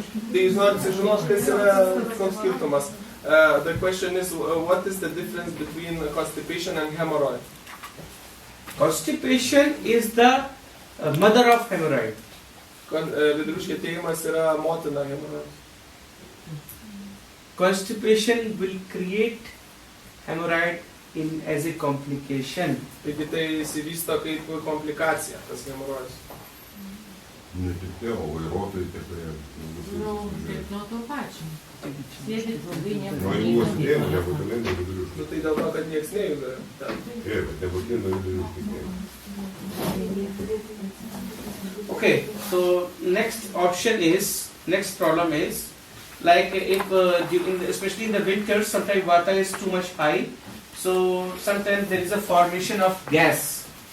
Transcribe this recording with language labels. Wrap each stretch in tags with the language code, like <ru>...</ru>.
<lt>Tai jūs norit sužinoti, kas yra koks skirtumas.</lt> <en>The question is, what is the difference between constipation and hemorrhoid? Constipation is the mother of hemorrhoid.</en> <lt>Vidurių užkietėjimas yra motina hemorrhoid.</lt> <en>Constipation will create hemorrhoid as a complication.</en> <lt>Taigi tai įsivysto kaip komplikacija, tas hemorrhoidis. Ne tik tie, o vairuotojai, tie, kurie... Nu, taip nuo to pačio. Sėdit ilgai Nu, jeigu užkietėjimą, nebūtinai nuo vidurių Nu tai dėl to, kad nieks nejuda. bet nebūtinai nuo vidurių užkietėjimą.</lt> <en>Okay, so next problem is, like if especially in the winter, sometimes Vata is too much high, so sometimes there is a formation of gas.</en>